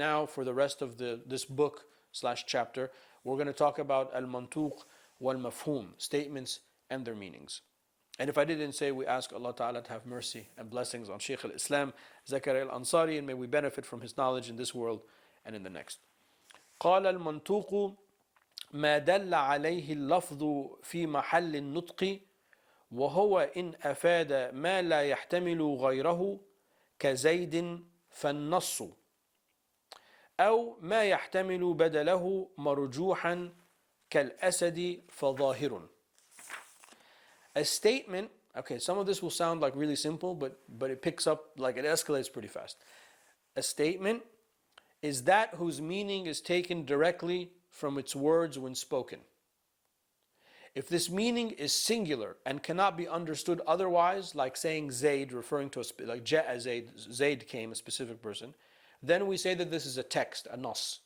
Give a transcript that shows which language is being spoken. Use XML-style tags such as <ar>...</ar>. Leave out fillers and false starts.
<en>Now for the rest of this book / chapter, we're going to talk about al-mantuq wal-mafhum, statements and their meanings. And if I didn't say, we ask Allah Ta'ala to have mercy and blessings on Shaykh al-Islam, Zakaria al-Ansari, and may we benefit from his knowledge in this world and in the next.</en> <ar>قال المنطوق ما دل عليه اللفظ في محل النطق وهو إن أفاد ما لا يحتمل غيره كزيد فالنص أو ما يحتمل بدله مرجوحا كالأسد فظاهر.</ar> <en>A statement, okay, some of this will sound like really simple, but it picks up, like it escalates pretty fast. A statement is that whose meaning is taken directly from its words when spoken. If this meaning is singular and cannot be understood otherwise, like saying Zayd, referring to like Ja'a Zayd, Zayd came, a specific person, then we say that this is a text, a nas.</en>